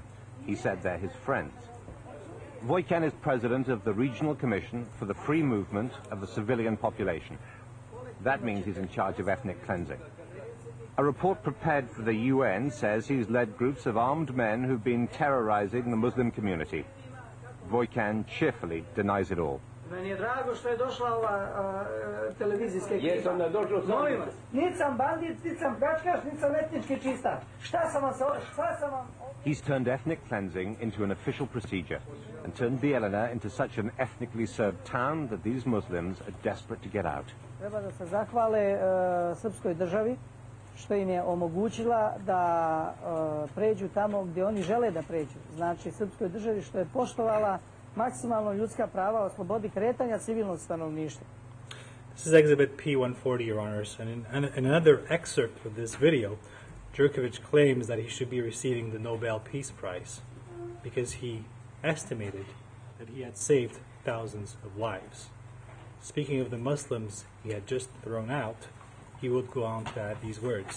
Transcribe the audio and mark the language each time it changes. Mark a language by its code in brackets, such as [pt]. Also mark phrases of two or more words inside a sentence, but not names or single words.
[en] He said they're his friends. Vojkan is president of the Regional Commission for the Free Movement of the Civilian Population. That means he's in charge of ethnic cleansing. A report prepared for the UN says he's led groups of armed men who've been terrorizing the Muslim community. Vojkan cheerfully denies it all. [sr] Meni je drago što je došla ova televizijska ekipa. Jesam da došao sam. Molim vas, nisam bandit, nisam pljačkaš, nisam etnički čista. Šta sam vam... [en] He's turned ethnic cleansing into an official procedure and turned Bijeljina into such an ethnically Serb town that these Muslims are desperate to get out. [sr] Treba da se zahvale srpskoj državi što im je omogućila da pređu tamo gdje oni žele da pređu. Znači, srpskoj državi što je poštovala maksimalno ljudska prava o slobodi kretanja civilnog stanovništva. [en] This is Exhibit P140, Your Honors, and in another excerpt of this video, Đurković claims that he should be receiving the Nobel Peace Prize because he estimated that he had saved thousands of lives. Speaking of the Muslims he had just thrown out, he would go on to add these words.